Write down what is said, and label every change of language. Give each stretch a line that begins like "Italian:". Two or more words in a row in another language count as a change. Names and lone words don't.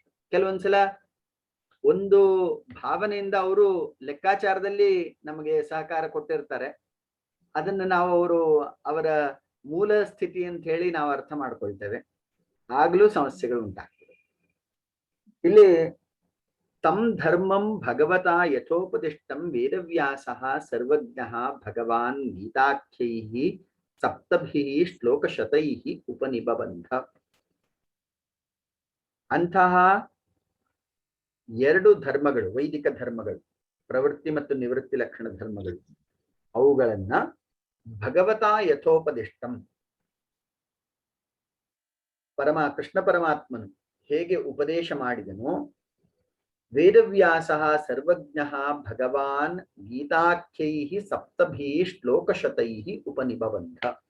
Kannada: ಕೆಲವೊಂದ್ಸಲ ಒಂದು ಭಾವನೆಯಿಂದ ಅವರು ಲೆಕ್ಕಾಚಾರದಲ್ಲಿ ನಮಗೆ ಸಹಕಾರ ಕೊಟ್ಟಿರ್ತಾರೆ, ಅದನ್ನ ನಾವು ಅವರ ಮೂಲ ಸ್ಥಿತಿ ಅಂತ ಹೇಳಿ ನಾವು ಅರ್ಥ ಮಾಡ್ಕೊಳ್ತೇವೆ, ಆಗ್ಲೂ ಸಮಸ್ಯೆಗಳು ಉಂಟಾಗ್ತವೆ.
Sanskrit: ಇಲ್ಲಿ ತಂ ಧರ್ಮಂ ಭಗವತಾ ಯಥೋಪದಿಷ್ಟಂ ವೇದವ್ಯಾಸಃ ಸರ್ವಜ್ಞಃ ಭಗವಾನ್ ಗೀತಾಖ್ಯೈಃ ಸಪ್ತಭಿಃ ಶ್ಲೋಕಶತೈಃ ಉಪನಿಬಬಂಧ.
Kannada: ಅಂತಹ ಎರಡು ಧರ್ಮಗಳು, ವೈದಿಕ ಧರ್ಮಗಳು, ಪ್ರವೃತ್ತಿ ಮತ್ತು ನಿವೃತ್ತಿ ಲಕ್ಷಣ ಧರ್ಮಗಳು, ಅವುಗಳನ್ನ
Sanskrit: ಭಗವತಾ ಯಥೋಪದಿಷ್ಟಂ,
Kannada: ಕೃಷ್ಣ ಪರಮಾತ್ಮನು ಹೇಗೆ ಉಪದೇಶ ಮಾಡಿದನೋ,
Sanskrit: ವೇದವ್ಯಾಸಃ ಸರ್ವಜ್ಞಃ ಭಗವಾನ್ ಗೀತಾಖ್ಯೈಃ ಸಪ್ತಭಿಃ ಶ್ಲೋಕಶತೈಃ ಉಪನಿಬಬಂಧ.